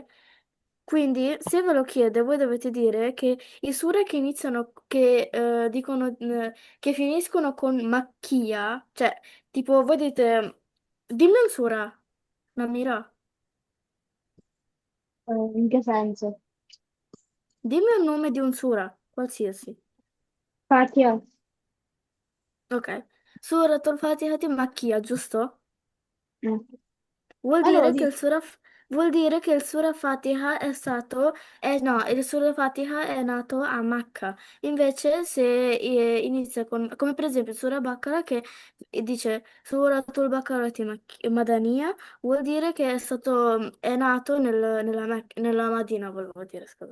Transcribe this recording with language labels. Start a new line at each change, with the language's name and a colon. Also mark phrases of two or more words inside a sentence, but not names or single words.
Italian: Quindi, se ve lo chiede, voi dovete dire che i sure che iniziano, che dicono, che finiscono con macchia, cioè, tipo, voi dite, dimmi un sura, Namira, In che senso? dimmi un nome di un sura, qualsiasi. Fatia. Ok. Suratul Fatiha di Macchia, giusto? Eh. Vuol Allora, dire che dico, vuol dire che il Sura Fatiha è stato, no, il Sura Fatiha è nato a Macca. Invece se inizia con, come per esempio il Sura Baqarah che dice
Arabic: سورة البقرة مدنية,
Italian: vuol dire che è nato nella Madina, volevo dire, scusa.